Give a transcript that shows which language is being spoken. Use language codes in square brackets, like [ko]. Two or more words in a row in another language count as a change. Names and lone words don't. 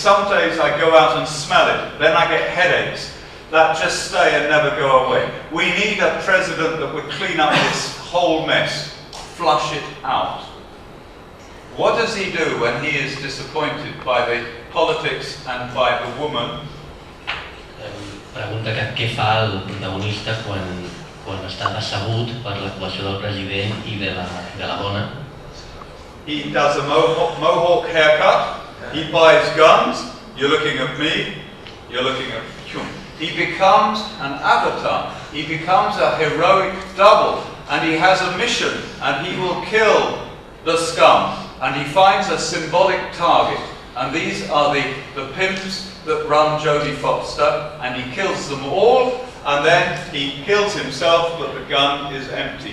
[en] Some days I go out and smell it, then I get headaches that just stay and never go away. We need a president that would clean up this whole mess, flush it out. What does he do when he is disappointed by the politics and by the woman? [ca] Pregunta què fa el protagonista quan està decebut per l'actuació del president i de la dona. [en] He does a mohawk haircut, he buys guns, you're looking at me, you're looking at you. He becomes an avatar, he becomes a heroic double, and he has a mission, and he will kill the scum, and he finds a symbolic target, and these are the pimps that run Jodie Foster, and he kills them all, and then he kills himself, but the gun is empty.